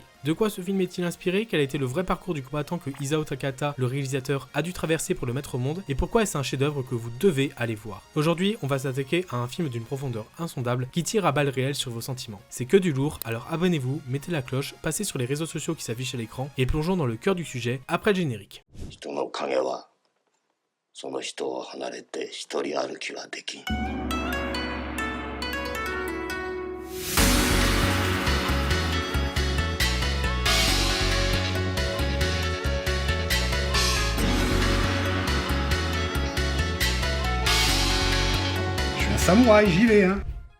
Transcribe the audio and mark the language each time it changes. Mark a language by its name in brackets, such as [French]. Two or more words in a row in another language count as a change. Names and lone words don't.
[French] De quoi ce film est-il inspiré ? Quel a été le vrai parcours du combattant que Isao Takahata, le réalisateur, a dû traverser pour le mettre au monde ? Et pourquoi est-ce un chef-d'œuvre que vous devez aller voir ? Aujourd'hui, on va s'attaquer à un film d'une profondeur insondable qui tire à balles réelles sur vos sentiments. C'est que du lourd, alors abonnez-vous, mettez la cloche, passez sur les réseaux sociaux qui s'affichent à l'écran et plongeons dans le cœur du sujet après le générique. [Japanese] その人を離れて一人歩きはできん。 [French] Je suis un samouraï, j'y vais, hein.